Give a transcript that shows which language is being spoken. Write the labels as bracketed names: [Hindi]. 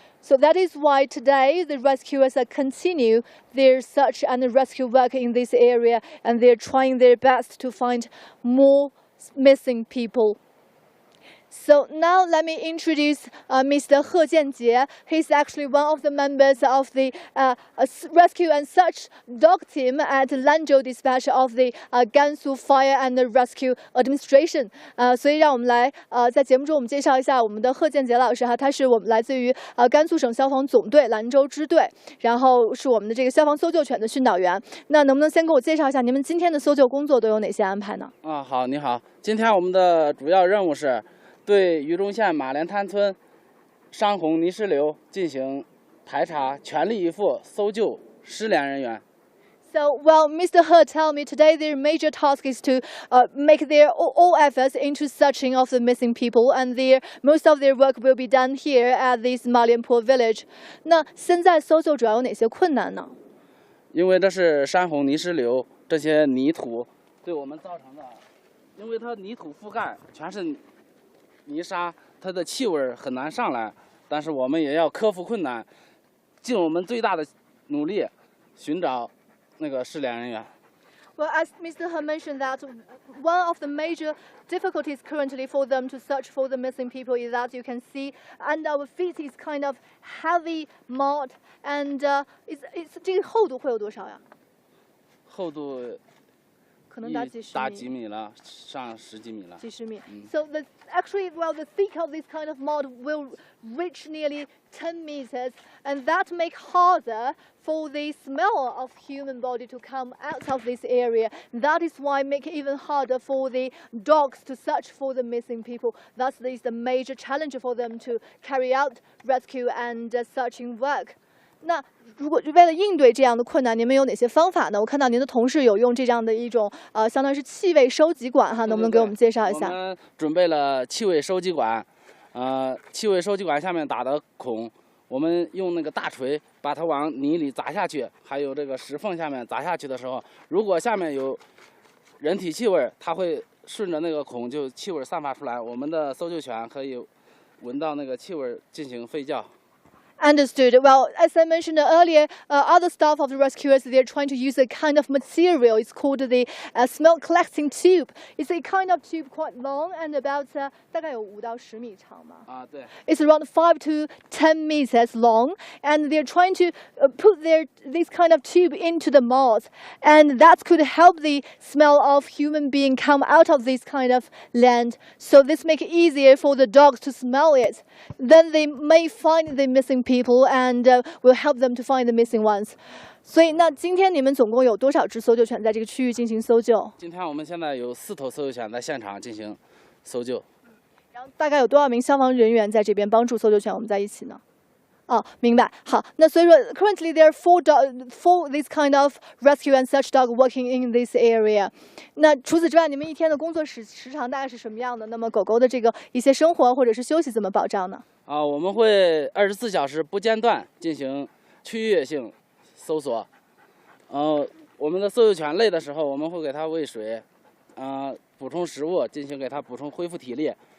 [English] So that is why today the rescuers continue their search and rescue work in this area, and they're trying their best to find more missing people. So now let me introduce Mr. He Jianjie. He's actually one of the members of the rescue and search dog team at Lanzhou Dispatch of the Gansu Fire and Rescue Administration. [Chinese] 所以让我们来在节目中我们介绍一下我们的贺建杰老师哈，他是我们来自于甘肃省消防总队兰州支队，然后是我们的这个消防搜救犬的训导员。那能不能先给我介绍一下你们今天的搜救工作都有哪些安排呢？好，你好，今天我们的主要任务是 对榆中县马连滩村山洪泥石流进行排查，全力以赴搜救失联人员。 [English] So, well, Mr. He tell me today their major task is to make their all efforts into searching of the missing people, and most of their work will be done here at this Malianpur village. [Chinese] 那现在搜救主要有哪些困难呢？因为这是山洪泥石流，这些泥土对我们造成的，因为它泥土覆盖全是 泥沙，它的气味很难上来，但是我们也要克服困难，尽我们最大的努力寻找那个失联人员。 [English] Well, as Mr. He mentioned that one of the major difficulties currently for them to search for the missing people is that you can see under our feet is kind of heavy mud, and it's [Chinese] 这个厚度会有多少呀？厚度可能达几十米。大几米了，上10几米了。几十米。 [English] So actually, the thick of this kind of mud will reach nearly 10 meters, and that make harder for the smell of human body to come out of this area. That is why make it even harder for the dogs to search for the missing people. Thus, this is the major challenge for them to carry out rescue and searching work. [Chinese] 那如果为了应对这样的困难，您们有哪些方法呢？我看到您的同事有用这样的一种相当于是气味收集管哈，能不能给我们介绍一下？我们准备了气味收集管，气味收集管下面打的孔，我们用那个大锤把它往泥里砸下去，还有这个石缝下面砸下去的时候，如果下面有人体气味，它会顺着那个孔就气味散发出来，我们的搜救犬可以闻到那个气味进行吠叫。 [English] Understood. Well, as I mentioned earlier, other staff of the rescuers, they're trying to use a kind of material. It's called the smell collecting tube. It's a kind of tube quite long and about [Chinese] 大概有5到10米长嘛。对。 [English] It's around 5 to 10 meters long, and they're trying to put this kind of tube into the mud, and that could help the smell of human being come out of this kind of land. So this make it easier for the dogs to smell it. Then they may find the missing people and will help them to find the missing ones. [Chinese] 所以，那今天你们总共有多少只搜救犬在这个区域进行搜救？今天我们现在有4头搜救犬在现场进行搜救。然后大概有多少名消防人员在这边帮助搜救犬我们在一起呢？哦，明白。好，那所以说 [English] currently there are four this kind of rescue and search dog working in this area. [Chinese] 那除此之外，你们一天的工作时长大概是什么样的？那么狗狗的这个一些生活或者是休息怎么保障呢？我们会24小时不间断进行区域性搜索。我们的搜救犬累的时候，我们会给它喂水，补充食物，进行给它补充恢复体力。